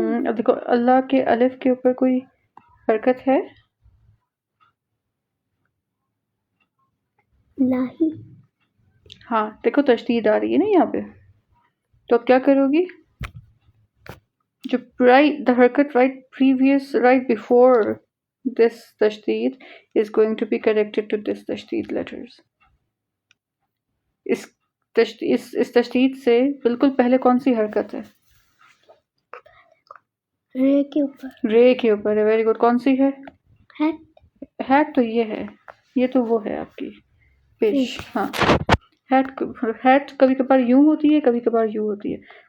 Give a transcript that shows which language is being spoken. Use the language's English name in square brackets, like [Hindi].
[Hindi] अब देखो, अल्लाह के अलिफ के ऊपर कोई हरकत है? नहीं। हाँ, देखो तशदीद आ रही है ना यहाँ पे, तो अब क्या करोगी? [English] जो the हरकत right before this tashdid is going to be connected to this tashdid letters. [Hindi] इस तशदीद से बिल्कुल पहले कौन सी हरकत है? रे के ऊपर। रे के ऊपर है। Very good. कौन सी है? हैट तो ये है, ये तो वो है आपकी पेश। हाँ, हैट कभी कभार यूं होती है, कभी कभार यूं होती है।